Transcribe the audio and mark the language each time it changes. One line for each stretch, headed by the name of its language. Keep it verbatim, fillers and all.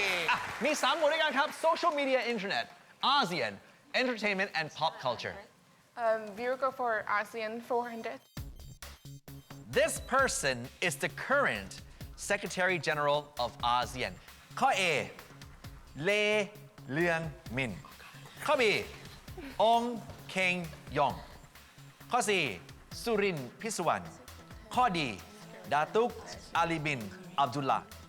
Thai: อ่ะมีสามหมวดด้วยกันครับ
English: Social Media Internet, ASEAN, Entertainment and Pop Culture. Um, Virgo for ASEAN four hundred. This person is the current. Secretary General of ASEAN
Thai: ข้อ A เลเลียงมินข้อ B องเคงยองข้อ C สุรินทร์พิศวรรณข้อ D ดาตุกอาลีบินอับดุลลาห์